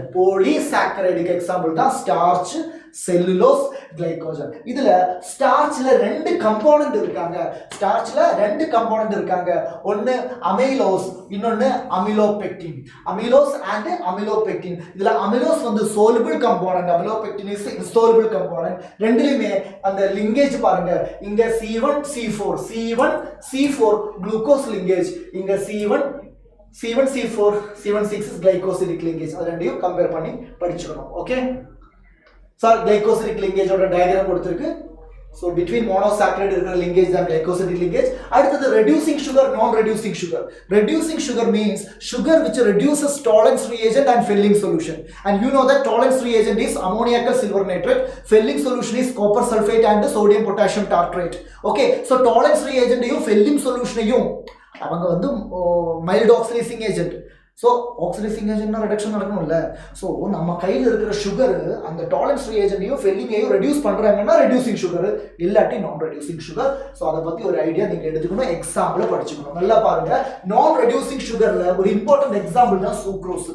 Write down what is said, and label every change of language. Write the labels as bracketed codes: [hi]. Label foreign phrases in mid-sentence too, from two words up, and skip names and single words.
[ta] போலிசாக்கரைடுக்கு எக்ஸாம்பிள் தான் ஸ்டார்ச், செல்லுலோஸ், கிளைகோஜன். இதுல ஸ்டார்ச்ல 2 கம்போனன்ட் இருக்காங்க. ஒன்னு அமைலோஸ், இன்னொன்னு அமிலோபெக்டின். [en] amylose and amylopectin. [ta] இதுல அமிலோஸ் வந்து [en] soluble component, amylopectin is insoluble component. [ta] ரெண்டுலயுமே அந்த லிங்கேஜ் பாருங்க. இங்க [en] C1 C4 glucose linkage, இங்க C1 C4 C16 is glycosidic linkage. [ta] அது ரெண்டையும் கம்பேர் பண்ணி படிச்சுக்கணும். [en] okay sir, glycosidic linkage [ta] ஓட டயகிராம் கொடுத்திருக்கு. [en] So between monosaccharide இருக்கிற linkage தான் glycosidic linkage. அடுத்தது reducing sugar, non-reducing sugar. Reducing sugar means sugar which reduces Tollens reagent and Fehling solution. And you know that Tollens reagent is ammoniacal silver nitrate. Fehling solution is copper sulfate and sodium potassium tartrate. Okay, so Tollens reagent ஐயும் Fehling solution ஐயும் அவங்க வந்து mild oxidizing agent. so oxidizing agentனா reduction நடக்கணும்ல. so [ta] நம்ம கையில் இருக்கிற சுகர் அந்த [en] Tollens reagentடையும் Fehlingஐயும் reduce பண்ணுறாங்கன்னா reducing sugar, இல்லாட்டி non reducing sugar. [ta] ஸோ அதை பற்றி ஒரு ஐடியா நீங்கள் எடுத்துக்கணும், எக்ஸாம்பிளை படிச்சுக்கணும். நல்லா பாருங்க, [en] non reducing sugarஇல் [ta] ஒரு [en] important example [ta] தான் சூக்ரோஸ்.